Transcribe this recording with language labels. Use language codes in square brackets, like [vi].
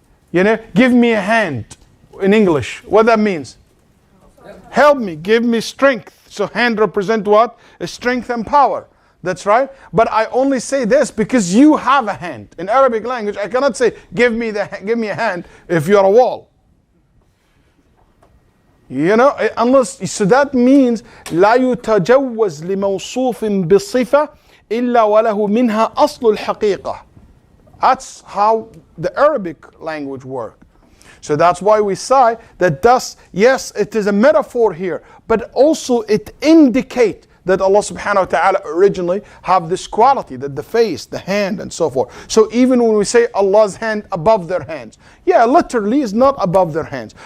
[en] You know, give me a hand in English. What that means? Help me, give me strength. So hand represent what? Strength and power. That's right. But I only say this because you have a hand. In Arabic language, I cannot say give me a hand if you're a wall. You know, unless, so that means [ar] لا يتجوز لموصوف بصفة إلا وله منها أصل الحقيقة. [en] That's how the Arabic language works. So that's why we say that thus, yes, it is a metaphor here, but also it indicates that Allah subhanahu wa ta'ala originally have this quality, that the face, the hand and so forth. So even when we say Allah's hand above their hands, yeah, literally is not above their hands.